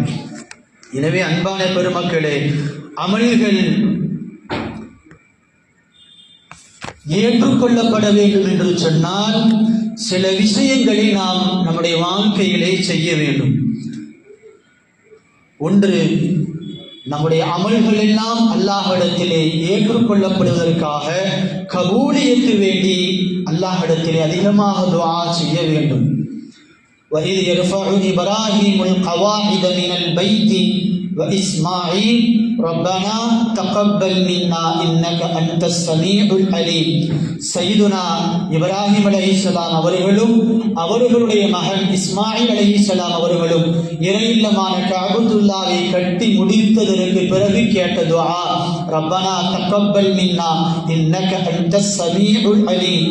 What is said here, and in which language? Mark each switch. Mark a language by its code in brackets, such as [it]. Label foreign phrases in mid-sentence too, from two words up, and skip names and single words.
[ta] எனவே அன்பான பெருமக்களே, அமல்கள் ஏற்றுக்கொள்ளப்பட வேண்டும் என்று சொன்னால் சில விஷயங்களை நாம் நம்முடைய வாழ்க்கையிலே செய்ய வேண்டும். ஒன்று, நம்முடைய அமல்கள் எல்லாம் அல்லாஹ்விடத்திலே ஏற்றுக்கொள்ளப்படுவதற்காக கபூலியத்து வேண்டி அல்லாஹ்விடத்திலே அதிகமாக துஆ செய்ய வேண்டும். [ar] وَإِذْ يَرْفَعُ إِبْرَاهِيمُ الْقَوَاعِدَ مِنَ الْبَيْتِ وَإِسْمَاعِيلُ رَبَّنَا تَقَبَّلْ مِنَّا إِنَّكَ أَنْتَ السَّمِيعُ الْعَلِيمُ. [ta] சையதுனா இப்ராஹிம் அலைஹிஸ்ஸலாம் அவர்களும் அவர்களுடைய மகன் இஸ்மாயில் அலைஹிஸ்ஸலாம் அவர்களும் இறையில்லமான கஅபத்துல்லாவை கட்டி முடித்ததற்கு பிறகு கேட்ட துஆ, [ar] ربنا تقبل منا إنك أنت السميع العليم.